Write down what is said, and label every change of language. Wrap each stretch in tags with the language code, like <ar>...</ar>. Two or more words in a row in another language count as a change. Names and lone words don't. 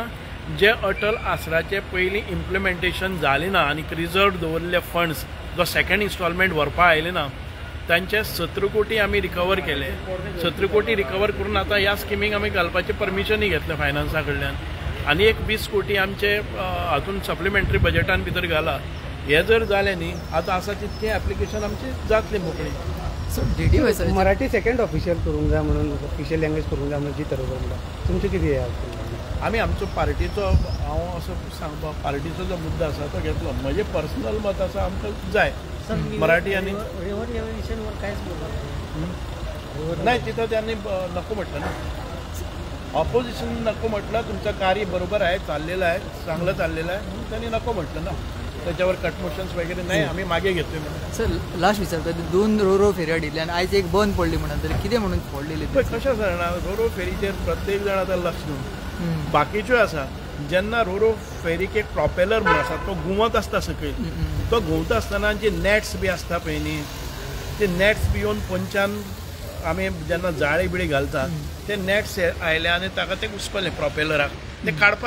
<kok>जे अटल आसराचे पयलीं इम्प्लिमेंटेशन जालें ना आनी रिजर्व दवरलेले फंड्स जो</kok> <en>second installment</en> <kok>व्हरपा आयले ना तांचे 17 कोटी आमी रिकवर केले 17 कोटी रिकवर करून आतां ह्या स्किमीक आमी घालपाचें परमिशनूय घेतलें फायनान्सा कडल्यान आनी एक 20 कोटी आमचे हातून सप्लिमेंटरी बजेटान भितर घाला हे जर जालें न्ही आतां आसा तितकें एप्लिकेशन आमची जातली मोकळी</kok> <en>सो DD</en> <kok>मराठी</kok> <en>second official</en> <kok>करूंक जाय म्हणून</kok> <en>official language</en> <kok>करूंक जाय म्हणून जी तरवला तुमचें कितें हें आमी आमचो पार्टीचो हांव असो सांगपा पार्टीचो जो मुद्दो आसा तो घेतलो म्हजें पर्सनल मत आसा आमकां जाय मराठी आनी</kok> <mr>नाही तिथं त्यांनी नको म्हटलं ना ऑपोजिशन नको म्हटलं तुमचं कार्य बरोबर आहे चाललेलं आहे चांगलं चाललेलं आहे म्हणून त्यांनी नको म्हटलं ना त्याच्यावर कटमोशन्स वगैरे नाही आम्ही मागे घेतोय म्हणून</mr> <kok>सर लास्ट विचारता 2 रो फेऱ्या दिल्या आणि आयज एक बंद पडली म्हणून तरी कितें म्हणून पडलेली कशा जाणार रोरो फेरीचेर प्रत्येक जण आतां लक्ष दिवन बाकीच्यो आसा जेन्ना रोरो फेरीक एक प्रॉपेलर म्हणून आसा तो घुंवत आसता सकयल तो घुंवता आसतना जे नेट्स बी आसता पळय न्ही ते नेट्स बी येवन पंचान आमी जेन्ना जाळी बिळी घालतात ते नेट्स आयले आनी ताका ते घुसपले प्रॉपेलराक ते काडपा</kok>